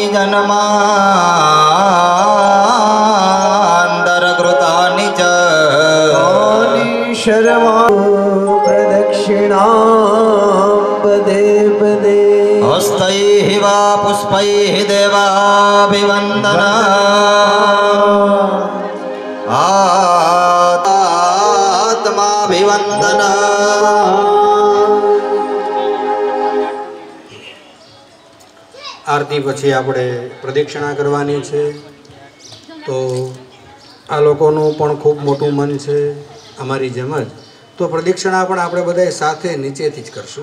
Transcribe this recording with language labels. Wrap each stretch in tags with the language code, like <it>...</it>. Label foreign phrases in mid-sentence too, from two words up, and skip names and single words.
<sa>जन्मान्तरकृतानि च शर्मा प्रदक्षिणा पदे पदे हस्तैः वा पुष्पैः देवाभिवन्दना आत्माभिवन्दना</sa> <gu>આરતી પછી આપણે પ્રદક્ષિણા કરવાની છે। તો આ લોકોનું પણ ખૂબ મોટું મન છે અમારી જેમ જ। તો પ્રદક્ષિણા પણ આપણે બધાએ સાથે નીચેથી જ કરશું।</gu>